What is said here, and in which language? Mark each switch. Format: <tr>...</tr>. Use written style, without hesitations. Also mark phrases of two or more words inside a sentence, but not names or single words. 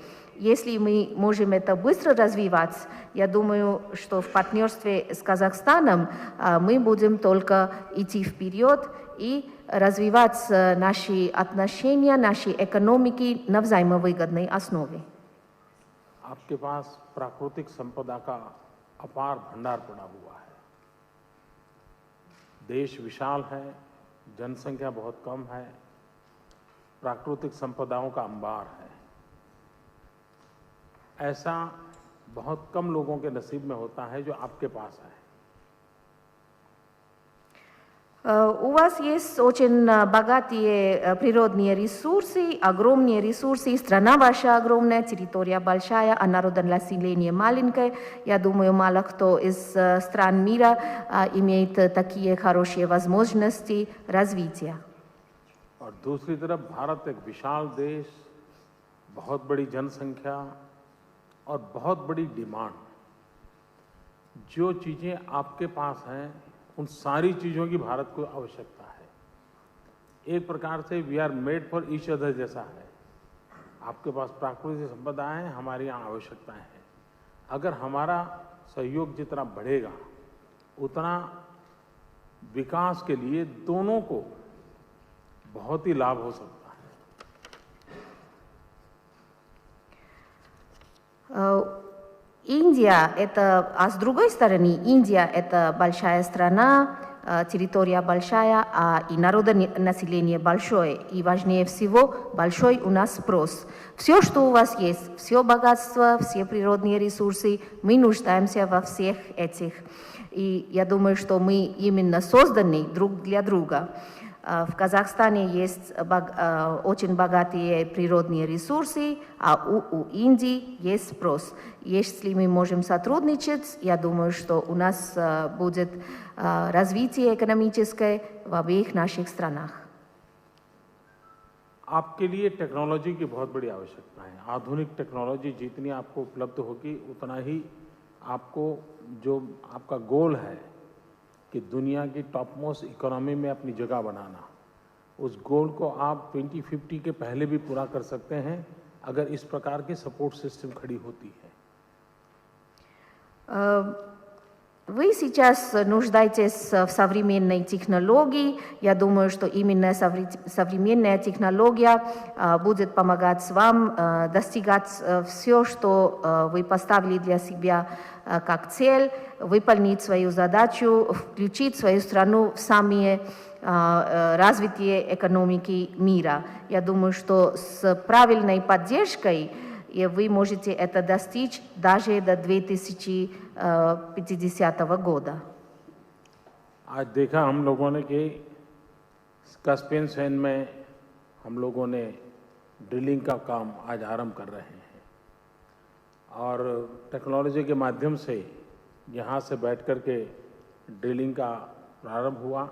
<ru>Если мы можем это быстро развивать, я думаю, что в партнерстве с Казахстаном мы будем только идти вперед и развивать наши отношения, наши экономики на взаимовыгодной основе.</ru> <hi>आपके पास प्राकृतिक संपदा का अपार भंडार पड़ा हुआ है। देश विशाल है, जनसंख्या बहुत कम है, प्राकृतिक संपदाओं का अंबार है। ऐसा बहुत कम लोगों के नसीब में होता है जो आपके पास है।</hi> <ru>У вас есть очень богатые природные ресурсы, огромные ресурсы. Страна ваша огромная, территория большая, а народонаселение маленькое. Я думаю, мало кто из стран мира имеет такие хорошие возможности развития.</ru> <hi>और दूसरी तरफ भारत एक विशाल देश, बहुत बड़ी जनसंख्या और बहुत बड़ी डिमांड। जो चीजें आपके पास हैं उन सारी चीजों की भारत को आवश्यकता है। एक प्रकार से</hi> <en>we are made for each other</en> <hi>जैसा है। आपके पास प्राकृतिक संपदा है, हमारी यहाँ आवश्यकताएं हैं। अगर हमारा सहयोग जितना बढ़ेगा उतना विकास के लिए दोनों को बहुत ही लाभ हो सकता है।</hi> <ru>Индия это, а с другой стороны, Индия это большая страна, территория большая, и народонаселение большое. И важнее всего, большой у нас спрос. Все, что у вас есть, все богатство, все природные ресурсы, мы нуждаемся во всех этих. И я думаю, что мы именно созданы друг для друга. В Казахстане есть очень богатые природные ресурсы, а у Индии есть спрос. Если мы можем сотрудничать, я думаю, что у нас будет развитие экономическое в обеих наших странах.</ru> <hi>आपके लिए टेक्नोलॉजी की बहुत बड़ी आवश्यकता है। आधुनिक टेक्नोलॉजी जितनी आपको उपलब्ध होगी उतना ही आपको जो आपका गोल है कि दुनिया की</hi> <en>top most economy</en> <hi>में अपनी जगह बनाना, उस गोल को आप 2050 के पहले भी पूरा कर सकते हैं अगर इस प्रकार की</hi> <en>support system</en> <hi>खड़ी होती है।</hi> <ru>Вы сейчас нуждаетесь в современной технологии. Я думаю, что именно современная технология будет помогать вам достигать все, что вы поставили для себя как цель, выполнить свою задачу, включить свою страну в самые развитые экономики мира. Я думаю, что с правильной поддержкой вы можете это достичь даже до 2050 года.</ru> <hi>आज देखा हम लोगों ने कि कास्पियन सैंड में हम लोगों ने ड्रिलिंग का काम आज आरंभ कर रहे हैं और टेक्नोलॉजी के माध्यम से यहाँ से बैठ कर के ड्रिलिंग का प्रारंभ हुआ।</hi>